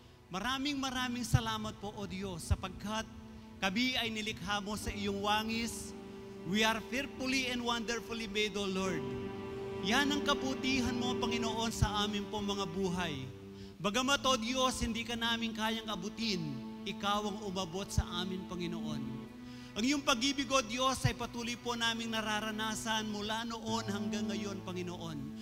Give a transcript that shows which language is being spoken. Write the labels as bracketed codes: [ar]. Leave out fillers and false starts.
[tl] Maraming salamat po, O Diyos, sapagkat kami ay nilikha mo sa iyong wangis. [en] We are fearfully and wonderfully made, O Lord. [tl] Yan ang kabutihan mo, Panginoon, sa amin po mga buhay. Bagamat, O Diyos, hindi ka namin kayang abutin, ikaw ang umabot sa amin, Panginoon. Ang iyong pag-ibig, O Diyos, ay patuloy po naming nararanasan mula noon hanggang ngayon, Panginoon.